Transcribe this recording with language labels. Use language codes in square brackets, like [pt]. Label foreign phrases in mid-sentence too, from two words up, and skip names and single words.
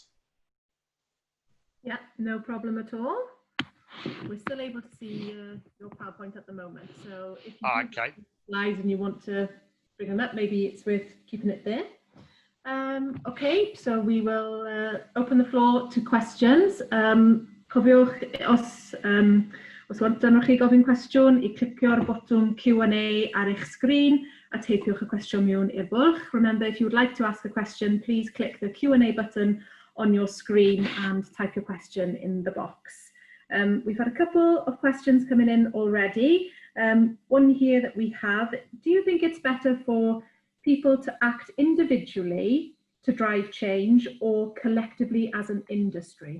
[en] Yeah, no problem at all. We're still able to see your PowerPoint at the moment. So if you have slides and you want to bring them up, maybe it's worth keeping it there. Okay, so we will open the floor to questions. [cy] Cofiwch os wantanwch chi gofyn cwestiwn, I clicio ar y botwm Q&A ar eich sgrin a teipiwch y cwestiwn mewn i'r bwlch. [en] Remember, if you would like to ask a question, please click the Q&A button on your screen and type your question in the box. We've had a couple of questions coming in already. One here that we have: do you think it's better for people to act individually to drive change or collectively as an industry?